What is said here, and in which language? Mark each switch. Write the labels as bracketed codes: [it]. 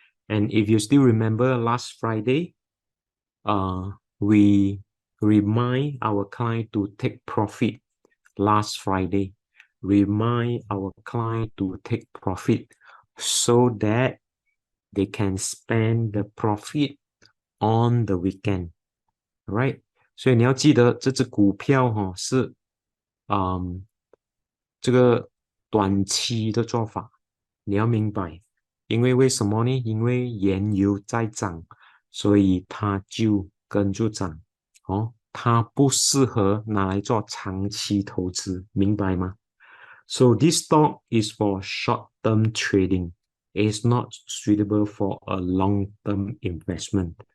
[en] And if you still remember last Friday, we remind our client to take profit last Friday. Remind our client to take profit so that they can spend the profit on the weekend, right? [zh] 所以你要记得这只股票是嗯这个短期的做法，你要明白，因为为什么呢？因为原油在涨，所以它就跟着涨它不适合拿来做长期投资，明白吗？ [en] So this stock is for short-term trading. It's not suitable for a long-term investment.